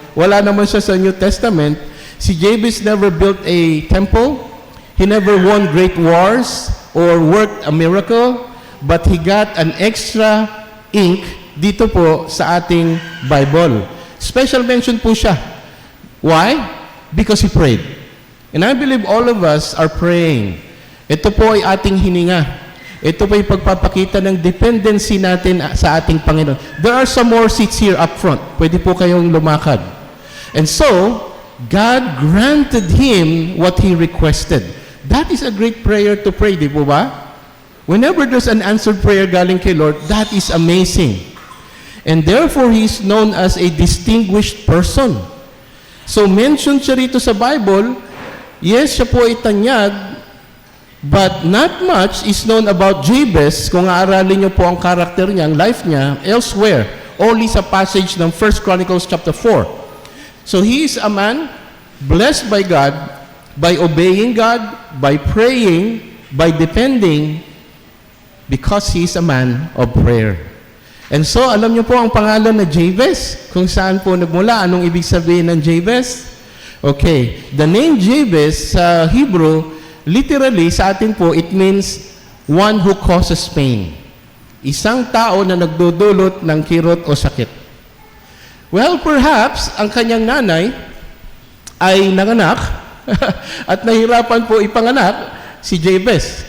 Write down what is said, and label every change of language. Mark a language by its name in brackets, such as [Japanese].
[Filipino] Wala naman siya sa New Testament. [English] Si Jabez never built a temple. He never won great wars or worked a miracle. But he got an extra ink [Filipino] dito po sa ating [English] Bible. Special mention po siya. Why? Because he prayed. And I believe all of us are praying. [Filipino] Ito po ay ating hininga. Ito po ay pagpapakita ng dependency natin sa ating Panginoon. [English] There are some more seats here up front. [Filipino] Pwede po kayong lumakad. [English] And so, God granted him what he requested. That is a great prayer to pray, [Filipino] di po ba? [English] Whenever there's an answered prayer [Filipino] galing kay Lord, [English] that is amazing. And therefore, he is known as a distinguished person. [Filipino] So, mentioned siya rito sa Bible, yes, siya po ay tanyag, [English] but not much is known about Jabez, [Filipino] kung aaralin niyo po ang karakter niya, ang life niya, elsewhere, only sa passage ng 1 Chronicles chapter 4. [English] So, he is a man blessed by God, by obeying God, by praying, by depending, because he is a man of prayer. [Filipino] And so, alam niyo po ang pangalan na Jabez, kung saan po nagmula, anong ibig sabihin ng Jabez? [English] Okay, the name Jabez sa Hebrew, literally [Filipino] sa atin po, [English] it means one who causes pain. [Filipino] Isang tao na nagdudulot ng kirot o sakit. Well, perhaps ang kanyang nanay ay nanganak at nahirapan po ipanganak si Jabez.